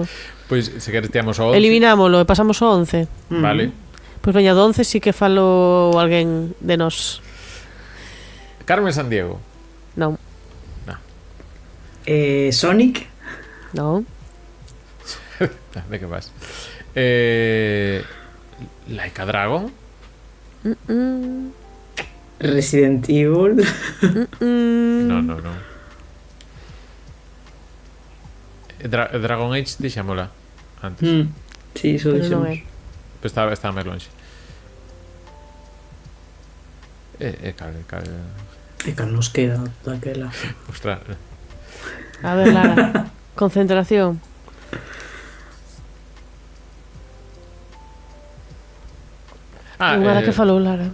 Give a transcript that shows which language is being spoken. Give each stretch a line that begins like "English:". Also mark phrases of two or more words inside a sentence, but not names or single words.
Galician: Pois se queres teamos o 11. Eliminámolo e pasamos ao 11. Vale. Pois veña, do 11 sí que falo alguén de nós. Carmen Sandiego. Non, Sonic. non. De que vas? Laika Dragon. Resident Evil. No. Dragon Age dixémola antes. Sí, iso Pero non dixemos. é. Pero estaba máis longe. Cal. E cal nos queda daquela. Ostras. A ver, Lara. Concentración. Unha da que falou Lara.